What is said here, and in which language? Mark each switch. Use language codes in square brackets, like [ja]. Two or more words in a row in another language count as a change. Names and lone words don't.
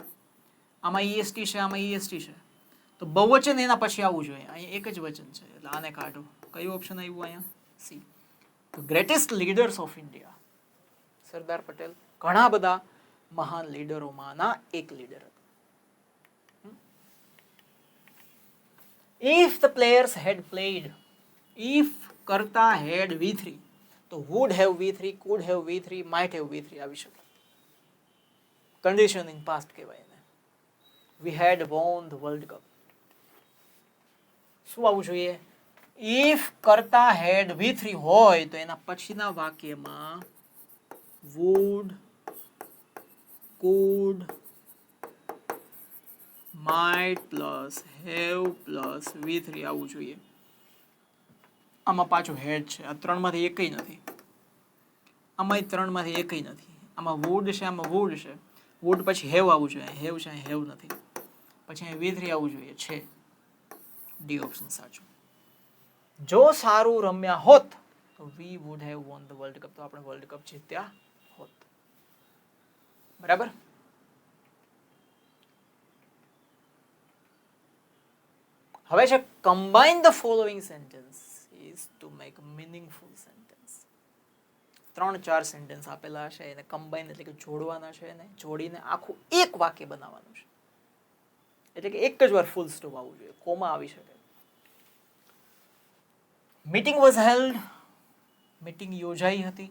[gu] આમાં EST છે, આમાં EST છે, તો બહુવચન એના પછી આવવું જોઈએ. અહીંયા એક જ વચન છે એટલે આને કાઢો. કયું ઓપ્શન આવ્યું અહીંયા? સી. [en] The greatest leaders of India, [gu] સરદાર પટેલ ઘણા બધા મહાન લીડરોમાંના એક લીડર હતા. [en] If the players had played, if કરતા had V3, તો would have V3, could have V3, might have V3 [gu] આવી શકે. [en] condition in past [gu] કહેવાય એને. [en] We had won the World Cup. [gu] શું આવવું જોઈએ? [en] If કરતા had V3 [gu] હોય તો એના પછીના વાક્યમાં [en] would, could, might plus have plus V3 [gu] આવવું જોઈએ. આમાં પાછું હેડ છે, આ ત્રણમાંથી એકય નથી. આમાં ત્રણમાંથી એકય નથી. આમાં would છે, આમાં would છે. would પછી have આવવું જોઈએ, have છે, have નથી. પછી અહીં V3 આવવું જોઈએ, છે. ડી ઓપ્શન સાચું. જો સારું રમ્યા હોત તો [en] we would have won the world cup, [gu] તો આપણે વર્લ્ડ કપ જીત્યા હોત. બરાબર. હવે છે [en] combine the following sentences to make meaningful sentence. [gu] 3-4 સેન્ટેન્સ આપેલા છે, એને કમ્બાઈન એટલે કે જોડવાના છે, એને જોડીને આખું એક વાક્ય બનાવવાનું છે. એટલે કે એક જ વાર ફૂલ સ્ટોપ આવવું જોઈએ, કોમા આવી શકે. [en] meeting was held, [gu] મીટિંગ યોજાઈ હતી.